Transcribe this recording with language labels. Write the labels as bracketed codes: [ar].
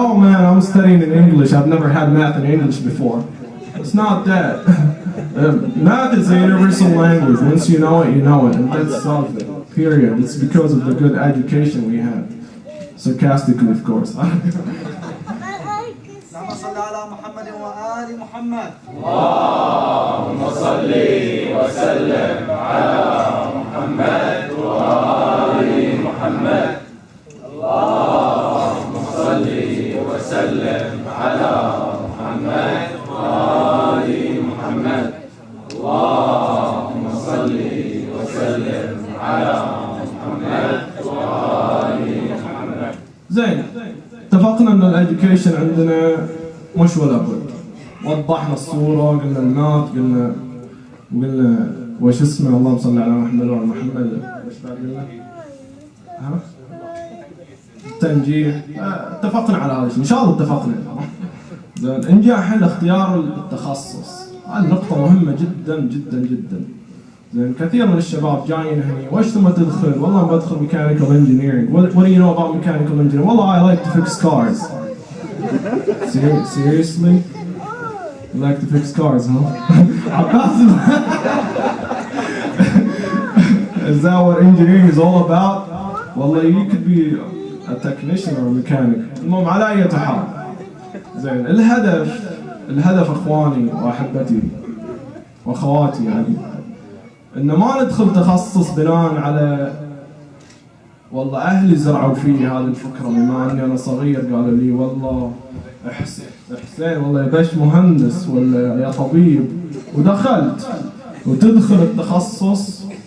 [en] Oh man, I'm studying in English. I've never had math in English before. It's not that. Math is a universal language. Once you know it, and that's something. Period. It's because of the good education we had. Sarcastically, of course. [ar] اللهم صل على محمد وآل محمد. اللهم صل وسلم على محمد وآل محمد. اللهم صل وسلم على محمد وآل محمد. اللهم صل وسلم على محمد وآل محمد. زين اتفقنا ان الاديوكيشن عندنا مش ولا بد. وضحنا الصوره، قلنا الماث، قلنا وش اسمه اللهم صل على محمد وعلى محمد. وش بعد قلنا؟ التنجيح. اتفقنا على هذا الشيء، ان شاء الله اتفقنا. زين نجي الحين اختيار التخصص. هذه نقطة مهمة جدا جدا جدا. زين كثير من الشباب جايين هنا وش تبغى تدخل؟ والله بدخل mechanical engineering. [en] What do you know about mechanical engineering? والله I like to fix cars. Seriously? You like to fix cars, huh? Is that what engineering is all about? والله you could be a technician or a mechanic. [ar] المهم على أي حال. زين الهدف اخواني واحبتي واخواتي يعني ان ما ندخل تخصص بناء على والله اهلي زرعوا في هذه الفكره بما اني انا صغير قالوا لي والله حسين والله يبش مهندس ولا يا طبيب ودخلت وتدخل التخصص